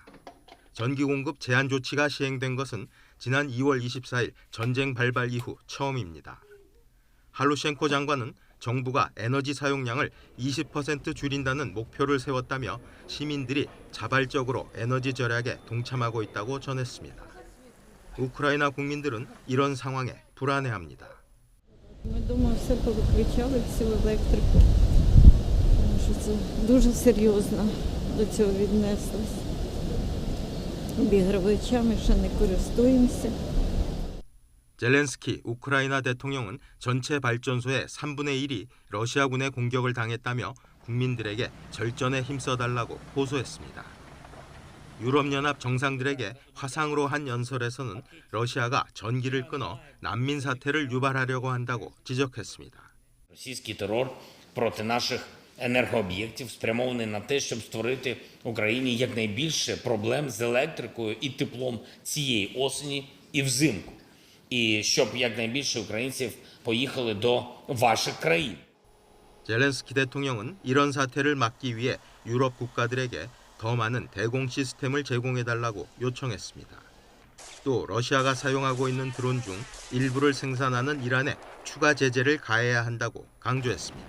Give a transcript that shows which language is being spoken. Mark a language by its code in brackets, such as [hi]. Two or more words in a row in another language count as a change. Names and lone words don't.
[ko] 전기 공급 제한 조치가 시행된 것은 지난 2월 24일 전쟁 발발 이후 처음입니다. 할루셴코 장관은 정부가 에너지 사용량을 20% 줄인다는 목표를 세웠다며 시민들이 자발적으로 에너지 절약에 동참하고 있다고 전했습니다. 우크라이나 국민들은 이런 상황에 불안해합니다. [uk] Думаю, все повиключали всю електрику, тому що це дуже серйозно до цього віднеслись. Обігрівачами ще не користуємося. [ko] 젤렌스키 우크라이나 대통령은 전체 발전소의 3분의 1이 러시아군의 공격을 당했다며 국민들에게 절전에 힘써달라고 호소했습니다. 유럽연합 정상들에게 화상으로 한 연설에서는 러시아가 전기를 끊어 난민 사태를 유발하려고 한다고 지적했습니다. [uk] Російський терор проти наших енергооб'єктів спрямований на те, щоб створити Україні якнайбільше проблем з електрикою і теплом цієї осені і взимку. І щоб якнайбільше українців поїхали до ваших країн. [ko] 젤렌스키 대통령은 이런 사태를 막기 위해 유럽 국가들에게 더 많은 대공 시스템을 제공해달라고 요청했습니다. 또 러시아가 사용하고 있는 드론 중 일부를 생산하는 이란에 추가 제재를 가해야 한다고 강조했습니다.